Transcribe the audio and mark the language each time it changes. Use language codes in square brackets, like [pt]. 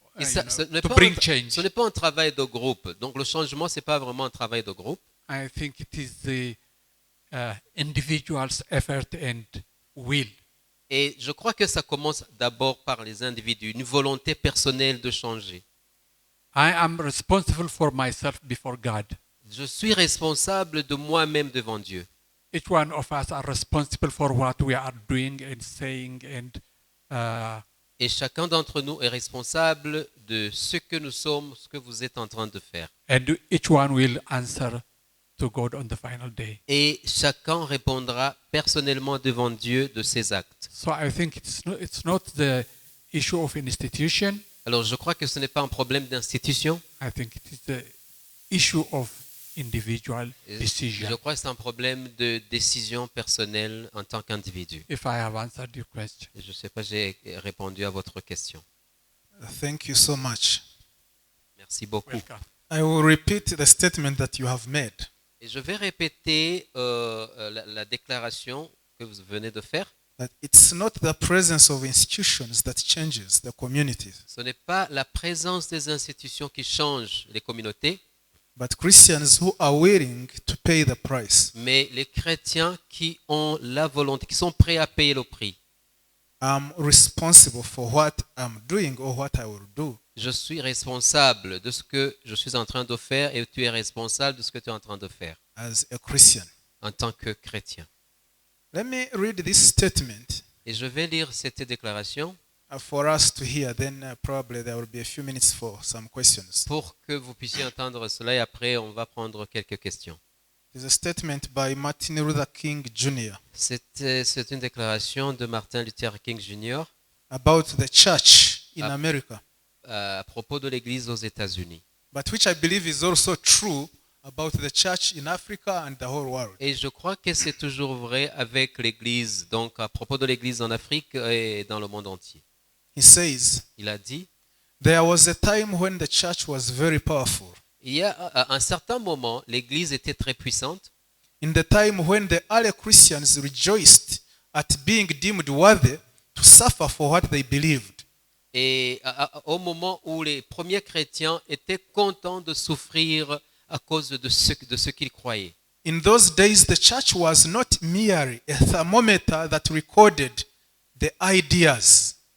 [fr] Et ça, ce n'est [en] to [fr] pas [en] bring [fr] un- [en] change. [fr] ce n'est pas un travail de groupe. Donc le changement, ce n'est pas vraiment un travail de groupe. [en] I think it is the individual's effort and will. [fr] Et je crois que ça commence d'abord par les individus, une volonté personnelle de changer. [en] I am responsible for myself before God. [fr] Je suis responsable de moi-même devant Dieu. [en] Each one of us are responsible for what we are doing and saying and [fr] Et chacun d'entre nous est responsable de ce que nous sommes, ce que vous êtes en train de faire. [en] each one will answer to God on the final day. [fr] Et chacun répondra personnellement devant Dieu de ses actes. [en] So I think it's not the issue of institution. [fr] Alors je crois que ce n'est pas un problème d'institution. [en] I think it is the issue of individual [fr] Je [en] decision. [fr] crois que c'est un problème de décision personnelle en tant qu'individu. [en] If I have answered your question. [fr] Je ne sais pas, j'ai répondu à votre question. [en] Thank you so much. [fr] Merci beaucoup. [en] Welcome. I will repeat the statement that you have made. [fr] Et je vais répéter la déclaration que vous venez de faire. [en] That it's not the presence of institutions that changes the communities, [fr] Ce n'est pas la présence des institutions qui change les communautés, [en] but Christians who are willing to pay the price. [fr] mais les chrétiens qui ont la volonté, qui sont prêts à payer le prix. [en] I'm responsible for what I'm doing or what I will do. [fr] Je suis responsable de ce que je suis en train de faire et tu es responsable de ce que tu es en train de faire [en] As a Christian. [fr] en tant que chrétien. [en] Let me read this statement [fr] Et je vais lire cette déclaration [en] for us to hear, then probably there will be a few minutes for some questions. [fr] pour que vous puissiez entendre cela et après on va prendre quelques questions. [en] It's a statement by Martin Luther King Jr. [fr] C'est une déclaration de Martin Luther King Jr. [en] about the church in Ah. America. [fr] à propos de l'Église aux États-Unis. [en] but which I believe is also true about the church in Africa and the whole world. [fr] Et je crois que c'est toujours vrai avec l'Église, donc à propos de l'Église en Afrique et dans le monde entier. [en] He says, [fr] Il a dit, [en] there was a time when the church was very powerful. [fr] il y a à un certain moment, l'Église était très puissante. [en] In the time when the early Christians rejoiced at being deemed worthy to suffer for what they believed. [fr] Et au moment où les premiers chrétiens étaient contents de souffrir à cause de ce qu'ils croyaient. [en] In those days, the church was not merely a thermometer that recorded the ideas,